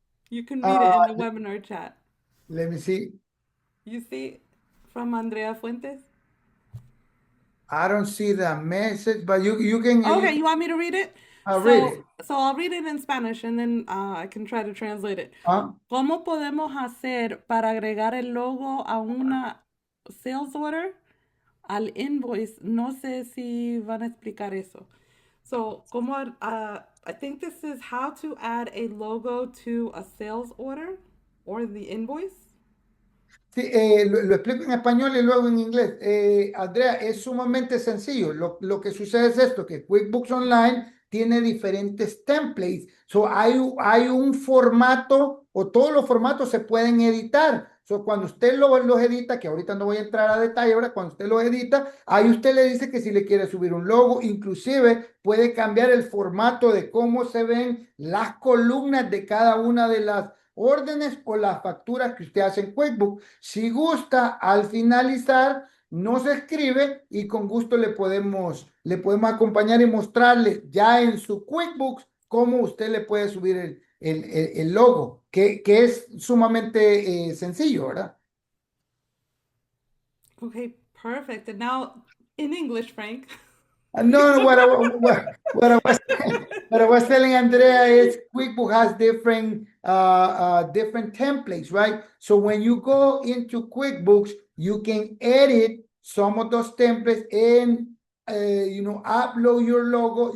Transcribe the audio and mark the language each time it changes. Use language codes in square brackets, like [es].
[en] You can read it in the webinar chat. Let me see. You see from Andrea Fuentes? I don't see the message, but you can. Okay, you want me to read it? Read it. So I'll read it in Spanish and then I can try to translate it. [es] ¿Cómo podemos hacer para agregar el logo a una sales order? al invoice. No sé si van a explicar eso. [en] So, I think this is how to add a logo to a sales order or the invoice. [es] Sí, lo explico en español y luego en inglés. Andrea, es sumamente sencillo. Lo que sucede es esto, que QuickBooks Online tiene diferentes templates. So, hay un formato o todos los formatos se pueden editar. So, cuando usted los edita, que ahorita no voy a entrar a detalle, ahora cuando usted los edita, ahí usted le dice que si le quiere subir un logo, inclusive puede cambiar el formato de cómo se ven las columnas de cada una de las órdenes o las facturas que usted hace en QuickBooks. Si gusta, al finalizar, nos escribe y con gusto le podemos acompañar y mostrarle ya en su QuickBooks cómo usted le puede subir el logo, que es sumamente sencillo, ¿verdad? [en] Okay, perfect. And now in English, Frank. No, what I was what I was telling Andrea is QuickBooks has different templates, right? So when you go into QuickBooks, you can edit some of those templates and upload your logo.